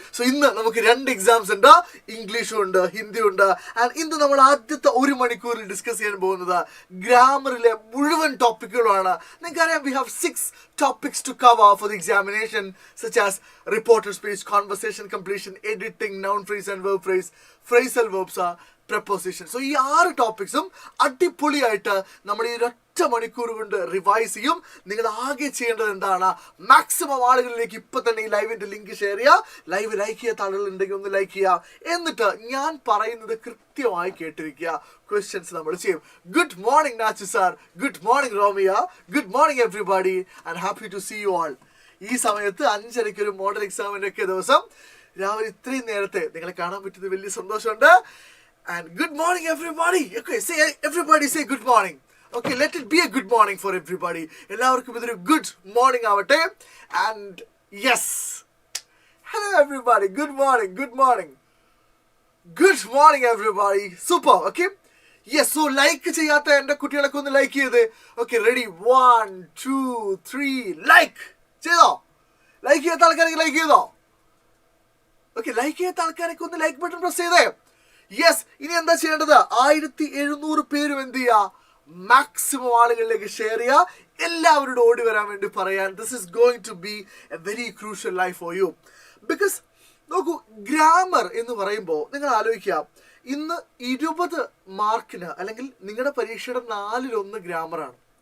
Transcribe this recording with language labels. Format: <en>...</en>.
<ml>So ഇന്ന് നമുക്ക് രണ്ട് എക്സാംസ് ഉണ്ട്, ഇംഗ്ലീഷും ഉണ്ട്, ഹിന്ദിയും ഉണ്ട്. ആൻഡ് ഇന്ന് നമ്മൾ ആദ്യത്തെ ഒരു മണിക്കൂറിൽ ഡിസ്കസ് ചെയ്യാൻ പോകുന്നത് ഗ്രാമറിലെ മുഴുവൻ ടോപ്പിക്കുകളാണ്. നിങ്ങൾക്കറിയാം,</ml> <en>we have 6 topics to cover for the examination, such as reporter speech, conversation completion, editing, noun phrase and verb phrase, phrasal verbs, preposition.</en> <ml>So ഈ 6 ടോപ്പിക്സും അടിപൊളിയായിട്ട് നമ്മൾ ഈ ഒറ്റ മണിക്കൂർ കൊണ്ട് റിവൈസ് ചെയ്യും. നിങ്ങൾ ആകെ ചെയ്യേണ്ടത് എന്താണ്? മാക്സിമം ആളുകളിലേക്ക് ഇപ്പൊ തന്നെ ഈ ലൈവിന്റെ ലിങ്ക് ഷെയർ ചെയ്യുക. ലൈവ് ലൈക്ക് ചെയ്യാത്ത ആളുകൾ ഉണ്ടെങ്കിൽ ഒന്ന് ലൈക്ക് ചെയ്യുക. എന്നിട്ട് ഞാൻ പറയുന്നത് കൃത്യമായി കേട്ടിരിക്കുക. ക്വസ്റ്റ്യൻസ് നമ്മൾ ചെയ്യും.</ml> <en>Good morning Nachu sir, good morning Romiya, good morning everybody and happy to see you all.</en> <ml>ഈ സമയത്ത് 5:30 ഒരു മോഡൽ എക്സാമിന്റെ ഒക്കെ ദിവസം രാവിലെ ഇത്രയും നേരത്തെ നിങ്ങളെ കാണാൻ പറ്റുന്നത് വലിയ സന്തോഷമുണ്ട്.</ml> <en>And good morning everybody. Okay, say everybody say good morning. Okay, let it be a good morning for everybody.</en> <ml>എല്ലാവർക്കും ഇതൊരു</ml> <en>good morning</en> <ml>ആവട്ടെ.</ml> <en>And yes, hello everybody, good morning, good morning, good morning everybody. Super. Okay, yes, so like</en> <ml>ചെയ്യാത്ത എൻ്റെ കുട്ടികളൊക്കെ ഒന്ന് like ചെയ്ത്.</ml> <en>Okay, ready, 1 2 3 like</en> <ml>ചെയ്തോ? Like ചെയ്യാത്ത ആൾക്കാരൊക്കെ ലൈക്ക് ചെയ്തോ? Okay, ലൈക്ക് ചെയ്യാത്ത ആൾക്കാരൊക്കെ ഒന്ന് ലൈക്ക് ബട്ടൺ പ്രസ് ചെയ്തേ. യെസ്, ഇനി എന്താ ചെയ്യേണ്ടത്? 1700 പേരും എന്ത് ചെയ്യുക? മാക്സിമം ആളുകളിലേക്ക് ഷെയർ ചെയ്യുക. എല്ലാവരോടും ഓടി വരാൻ വേണ്ടി പറയാൻ.</ml> <en>This is going to be a very crucial life for you.</en> <ml>Because നോക്കൂ, ഗ്രാമർ എന്ന് പറയുമ്പോൾ നിങ്ങൾ ആലോചിക്കുക, ഇന്ന് 20 മാർക്കിന് അല്ലെങ്കിൽ നിങ്ങളുടെ പരീക്ഷയുടെ 4-1 ഗ്രാമറാണ്.</ml>